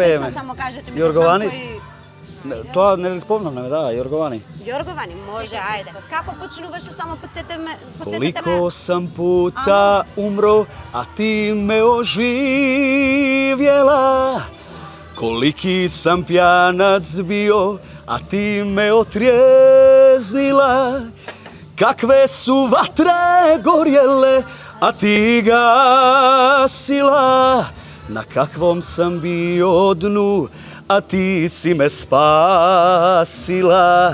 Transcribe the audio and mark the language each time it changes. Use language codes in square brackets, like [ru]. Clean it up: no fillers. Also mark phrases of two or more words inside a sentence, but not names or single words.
[mk] ќе пееме? песна само кажете ми. Јорговани? Да знам кој... Тоа не ли спомнавме, да, Јорговани. Јорговани, може, ајде. Како почнуваше, само подсетете ме. [bs] Колико сам пута умро, а ти ме оживјела. Koliki sam pjanac bio, a ti me otrijeznila. Kakve su vatre gorjele, a ti gasila. Na kakvom sam bio dnu, a ti si me spasila.